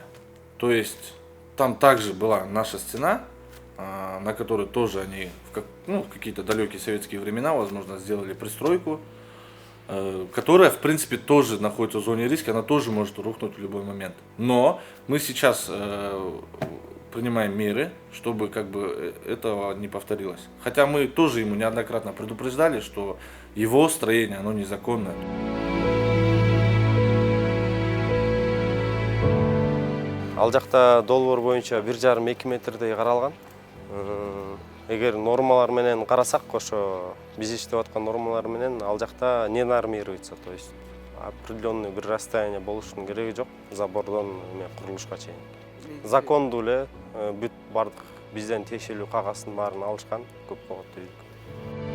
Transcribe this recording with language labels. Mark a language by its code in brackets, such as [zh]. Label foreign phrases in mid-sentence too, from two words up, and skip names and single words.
[ru] То есть там также была наша стена, на которой тоже они в какие-то далекие советские времена, возможно, сделали пристройку, которая, в принципе, тоже находится в зоне риска, она тоже может рухнуть в любой момент. Но мы сейчас принимаем меры, чтобы этого не повторилось. Хотя мы тоже ему неоднократно предупреждали, что его строение, оно незаконное. [ky] Ал жакта долбоор боюнча 1,5-2 метрдей каралган. Эгер нормалар менен карасак, ошо биз иштеп аткан нормалар менен ал жакта [ru] не нормируется, то есть определенный [ky] бир расстояние болушунун кереги жок забордон курулушка чейин. Закондуу эле бүт бардык бизден тиешелүү кагаздын баарын алышкан, көп кабаттуу үй.